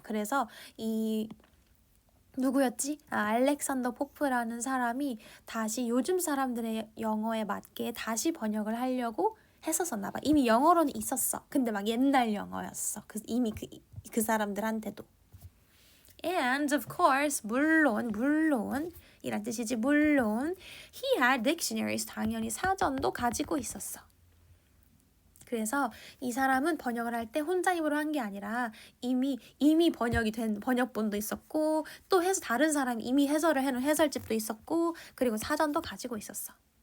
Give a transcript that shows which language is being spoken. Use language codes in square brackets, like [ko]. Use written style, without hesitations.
[ko] 그래서 누구였지? 알렉산더 포프라는 사람이 다시 요즘 사람들의 영어에 맞게 다시 번역을 하려고 했었었나 봐. 이미 영어로는 있었어. 근데 막 옛날 영어였어. 이미 그 사람들한테도. [en] And of course, [ko] 물론 이란 뜻이지. 물론 [en] he had dictionaries. [ko] 당연히 사전도 가지고 있었어. 그래서 이 사람은 번역을 할 때 혼자 힘으로 한 게 아니라 이미 번역이 된 번역본도 있었고 또 다른 사람이 이미 해설을 해놓은 해설집도 있었고 그리고 사전도 가지고 있었어.